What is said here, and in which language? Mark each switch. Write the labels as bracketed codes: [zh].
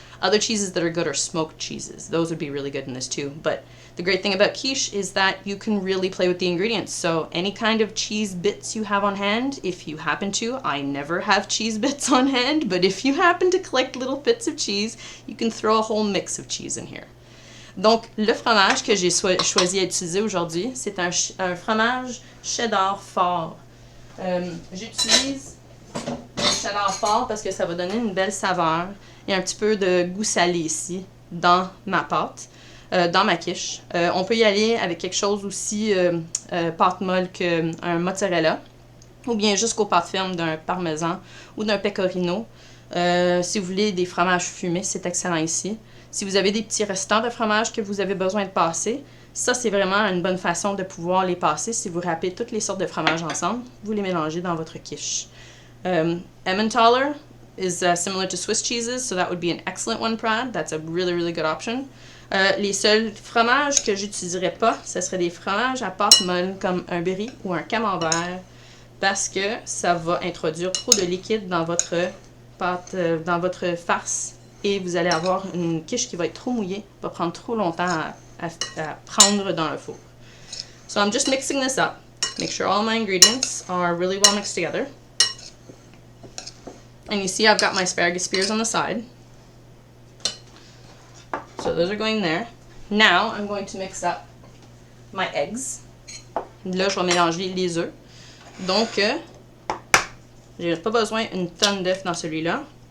[en] Other cheeses that are good are smoked cheeses. Those would be really good in this too. But the great thing about quiche is that you can really play with the ingredients. So any kind of cheese bits you have on hand, if you happen to, I never have cheese bits on hand, but if you happen to collect little bits of cheese, you can throw a whole mix of cheese in here. [fr] Donc, le fromage que j'ai choisi à utiliser aujourd'hui, c'est un fromage cheddar fort. J'utilise le cheddar fort parce que ça va donner une belle saveur et un petit peu de goût salé ici dans ma pâte, dans ma quiche. On peut y aller avec quelque chose aussi pâte molle qu'un mozzarella ou bien jusqu'aux pâtes fermes d'un parmesan ou d'un pecorino. Si vous voulez des fromages fumés, c'est excellent ici. Si vous avez des petits restants de fromage que vous avez besoin de passer, ça c'est vraiment une bonne façon de pouvoir les passer. Si vous râpez toutes les sortes de fromages ensemble, vous les mélangez dans votre quiche. [en] Emmentaler is similar to Swiss cheeses, so that would be an excellent one, Prad. That's a really, really good option. [fr] Les seuls fromages que j'utiliserais pas, ce seraient des fromages à pâte molle comme un brie ou un camembert, parce que ça va introduire trop de liquide dans votre pâte, dans votre farce, et vous allez avoir une quiche qui va être trop mouillée, va prendre trop longtemps à prendre dans le four. [en] So I'm just mixing this up. Make sure all my ingredients are really well mixed together. And you see I've got my asparagus spears on the side. So those are going there. Now I'm going to mix up my eggs. [fr] Là, je vais mélanger les œufs. Donc, j'ai pas besoin d'une tonne d'œufs dans celui-là.